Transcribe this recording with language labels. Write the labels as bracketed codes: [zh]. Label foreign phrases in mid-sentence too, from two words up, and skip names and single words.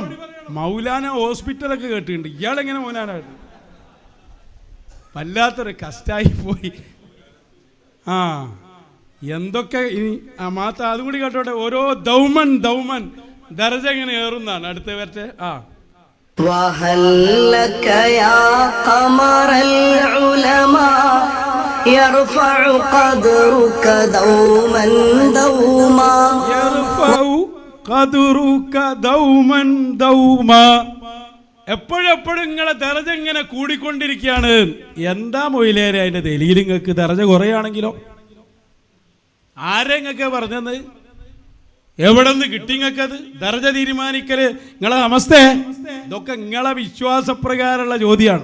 [ml] മൗലാന ഹോസ്പിറ്റലൊക്കെ കേട്ടിട്ടുണ്ട്, ഇയാളെങ്ങനെ മൗലാനായിട്ട്? വല്ലാത്തൊരു കഷ്ടായി പോയി. എന്തൊക്കെ ഇനി മാത്ത അതും കൂടി കേട്ടോട്ടെ. ഓരോ ദൗമൻ ദർജ എങ്ങനെ ഏറുന്നാണ്. അടുത്ത വരട്ടെ. [ar] وهل لك يا قمر العلماء يرفع قدرك دوما دوما يرفع قدرك دوما دوما. [ml] എപ്പോഴെപ്പോഴും നിങ്ങളെ ദർജ ഇങ്ങനെ കൂടിക്കൊണ്ടിരിക്കുകയാണ്. എന്താ മൊയിലേരെ അതിന്റെ ദലീൽ? നിങ്ങൾക്ക് ദർജ കുറയാണെങ്കിലോ? ആരെ നിങ്ങൾക്ക് പറഞ്ഞത്? എവിടെ നിന്ന് കിട്ടി നിങ്ങൾക്കത്? ദർജ തീരുമാനിക്കല് നിങ്ങളെ അവസ്ഥ? ഇതൊക്കെ നിങ്ങളെ വിശ്വാസപ്രകാരമുള്ള ചോദ്യമാണ്.